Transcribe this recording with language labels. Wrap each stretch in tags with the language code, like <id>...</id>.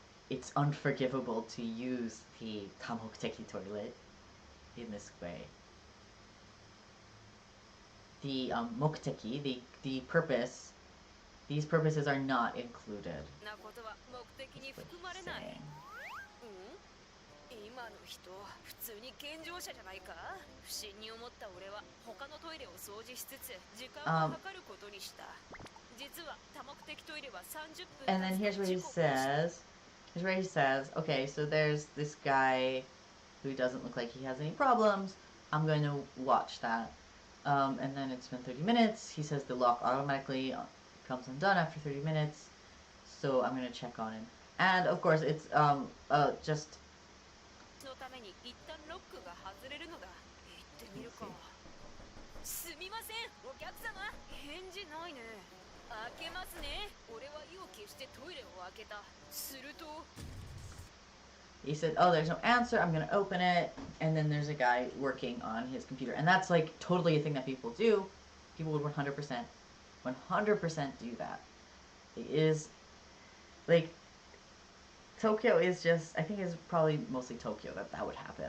<en>It's unforgivable to use the tamokuteki toilet in this way. The mokuteki, the purpose, these purposes are not included.</en> <ja>なことは目的に含まれない。今の人、普通に健常者じゃないか？不審に思った俺は他のトイレを掃除しつつ時間を計ることにした。実は多目的トイレは30分。</ja> <en>And then here's what he says. Okay, so there's this guy who doesn't look like he has any problems. I'm going to watch that. And then it's been 30 minutes. He says the lock automatically comes undone after 30 minutes. So I'm going to check on him. And of course, it's just.</en> <ja>のために一旦ロックが外れるのだ。行ってみるか。すみません、お客様。返事ないね。開けますね。俺は意を決してトイレを開けた。すると。</ja> <en>He said, oh, there's no answer, I'm gonna open it, and then there's a guy working on his computer. And that's like totally a thing that people do. People would 100% do that. It is, like, Tokyo is just, I think it's probably mostly Tokyo that would happen.</en>